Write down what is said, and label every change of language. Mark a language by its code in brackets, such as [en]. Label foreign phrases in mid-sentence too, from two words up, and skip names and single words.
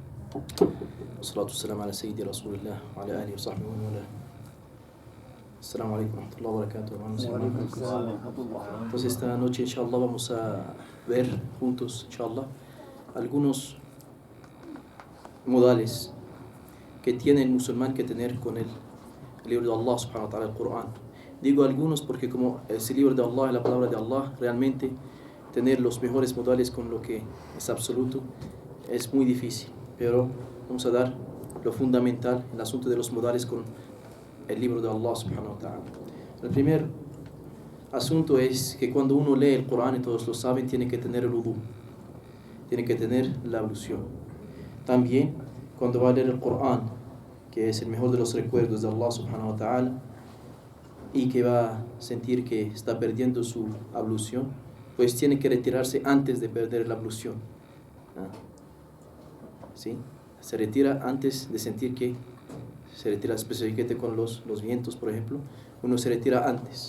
[ar] والصلاة والسلام على سيدي رسول الله وعلى آله وصحبه ومن والاه. السلام عليكم ورحمة الله وبركاته, [es] hermanos y hermanas. Entonces esta noche inshallah vamos a ver juntos inshallah algunos modales que tiene el musulmán que tener con el libro de Allah [ar] سبحانه وتعالى, [es] el Corán. Digo algunos porque como es el libro de Allah, es la palabra de Allah, realmente tener los mejores modales con lo que es absoluto es muy difícil, pero vamos a dar lo fundamental, el asunto de los modales con el libro de Allah [ar] سبحانه وتعالى. [es] El primer asunto es que cuando uno lee el Corán, y todos lo saben, tiene que tener el wudu, tiene que tener la ablución. También cuando va a leer el Corán, que es el mejor de los recuerdos de Allah [ar] سبحانه وتعالى, [es] y que va a sentir que está perdiendo su ablución, pues tiene que retirarse antes de perder la ablución. ¿Sí? Se retira antes de sentir que se retira, específicamente con los vientos, por ejemplo, uno se retira antes.